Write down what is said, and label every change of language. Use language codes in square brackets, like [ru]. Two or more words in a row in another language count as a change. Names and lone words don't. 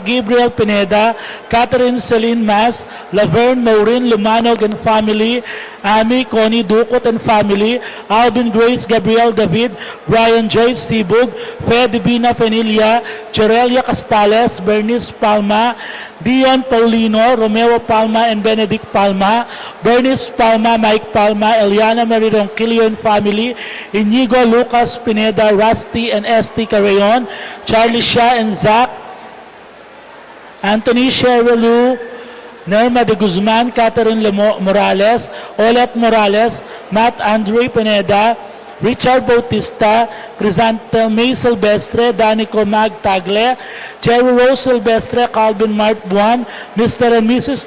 [en] Gabriel Pineda, Catherine Celine Mas, Laverne Maureen Lumanog and family, Amy Connie Ducot and family, Alvin Grace Gabriel David, Brian Joyce Sibug, Fed Bina Penilia, Chorelia Castales, Bernice Palma, Dion Paulino, Romeo Palma and Benedict Palma, Bernice Palma, Mike Palma, Eliana Marie Ronquillo and family, Inigo Lucas Pineda, Rusty and Esti Carreon, Charlie Shah and Zach, Anthony Sherelu, Nerma de Guzman, Catherine Morales, Olet Morales, Matt Andre Pineda, Richard Bautista, Crisantel May Silvestre, Danico Mag Tagle, Jerry Rose Silvestre, Calvin Mart Buwan, Mr. and Mrs.